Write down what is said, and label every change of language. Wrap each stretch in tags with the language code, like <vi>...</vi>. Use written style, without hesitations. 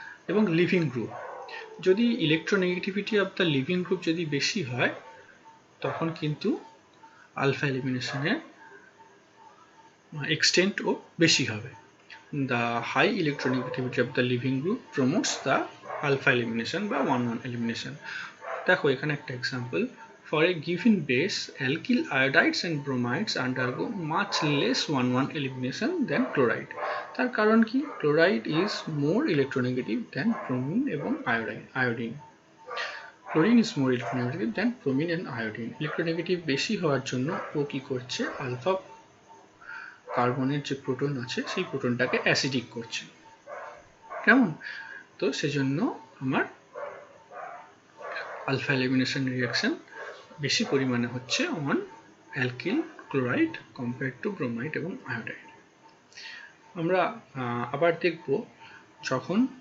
<bn>এবং living group, যদি electronegativity of the living group যদি বেশি হয়, তখন কিন্তু আলফা এলিমিনেশনের এক্সটেন্টও বেশি হবে।</bn> <en>The high electronegativity of the leaving group promotes the alpha elimination বা 1-1 elimination.</en> <bn>দেখো এখানে একটা example,</bn> <en>for a given base, alkyl iodides and bromides undergo much less 1-1 elimination than chloride.</en> <bn>তার কারণ কি?</bn> <en>Chloride is more electronegative than bromine এবং iodine. Chlorine is more electronegative than bromine and iodine.</en> <bn>Electronegative বেশি হওয়ার জন্য ও কি করছে, alpha কার্বনের যে প্রোটন আছে সেই প্রোটনটাকে অ্যাসিডিক করছে। কেমন? তো সেজন্য আমার আলফা এলিমিনেশন রিয়াকশন বেশি পরিমাণে হচ্ছে</bn> <en>on alkyl chloride compare to bromide</en> <bn>এবং আয়োডাইড। আমরা আবার দেখব যখন</bn>